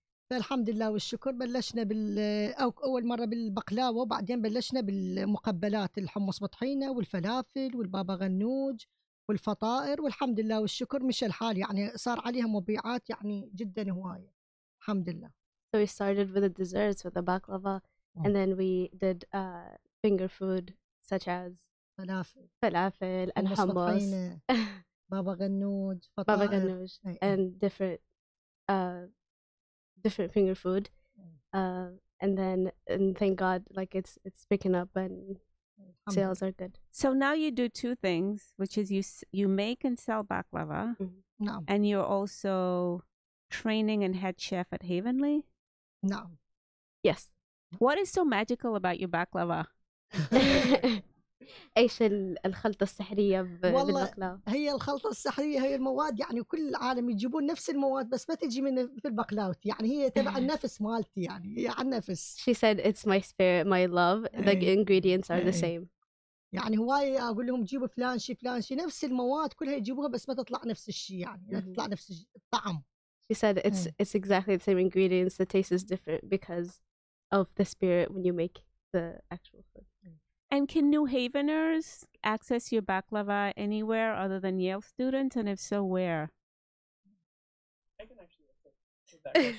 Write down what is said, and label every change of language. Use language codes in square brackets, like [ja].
[ar] فالحمد لله والشكر بلشنا أول مرة بالبقلاوة وبعدين بلشنا بالمقبلات الحمص بطحينة والفلافل والبابا غنوج والفطائر والحمد لله والشكر مشى الحال يعني صار عليها مبيعات يعني جدا هواية الحمد لله. [en] So we started with the desserts with the baklava and then we did finger food such as falafel and hummus, baba ganoush, and different finger food, and thank God, like it's picking up and sales are good. So now you do two things, which is you make and sell baklava, and you're also training and head chef at Havenly. No. Yes. What is so magical about your baklava? [ar] ايش الخلطة السحرية بالبقلاوة؟ هي الخلطة السحرية هي المواد يعني كل العالم يجيبون نفس المواد بس ما تجي من في البقلاوة يعني هي تبع النفس مالتي يعني هي عن نفس. [en] She said it's my spirit, my love. The ingredients are the same. [ar] يعني هواي أقول لهم جيبوا فلان شي نفس المواد كلها يجيبوها بس ما تطلع نفس الشيء يعني لا تطلع نفس الطعم. [en] She said it's exactly the same ingredients. The taste is different because of the spirit when you make the actual food. And can New Haveners access your baklava anywhere other than Yale students? And if so, where? I can actually answer that question.